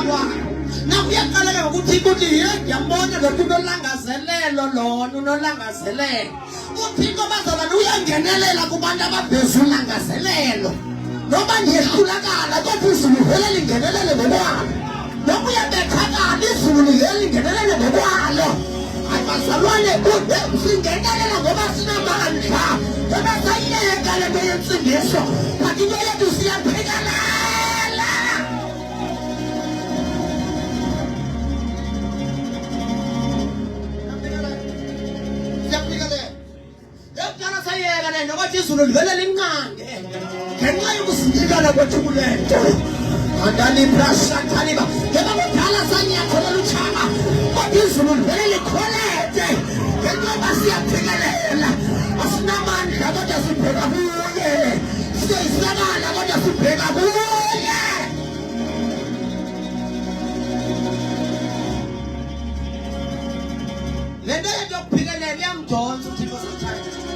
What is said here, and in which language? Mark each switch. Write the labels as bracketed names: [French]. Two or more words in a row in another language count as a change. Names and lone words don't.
[Xhosa] kwayo nakuyaqaleka ngokuthi yambona lo unolangazelelo lona unolangazelelo uThixo bazalwane uyangenelela kubantu ababheza ulangazelelo noba ngiyehlulakala kodwa izulu vele lingenelele ngokwalo noba uyabethakala izulu livele lingenelele ngokwalo abazalwane singenelela ngoba sinamandla ngoba sayiyeka le nto yensindiso kanti into yethu siyaphikelela nokuthi izulu livele linqande ngenxa yokusinikana kwethu kule nto andalibrashathaliba ngeba kudala sanyakholela utshaba kodwa izulu livele likholete ngenxa yoba siyaphikelela asinamandla kodwa sibheka kuye siyayisakala kodwa sibheka kuye le nto yethu yokuphikelela iyamdonsa uThixo sometimes